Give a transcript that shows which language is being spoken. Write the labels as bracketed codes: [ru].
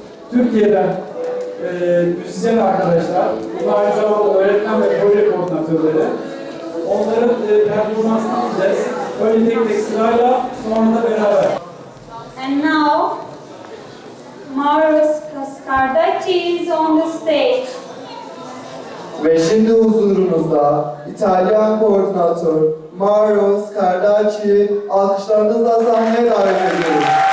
[tr] Türkiye'den müzisyen arkadaşlar, bunlar aynı zamanda öğretmen ve proje koordinatörleri. Onların performansını izleyeceğiz. Öyle tek tek sırayla, sonra da beraber. [en] And now, Maros Scardaci is on the stage. [tr] Ve şimdi huzurunuzda İtalyan koordinatör Mauro Scardaci alkışlarınızla sahneye davet ediyoruz.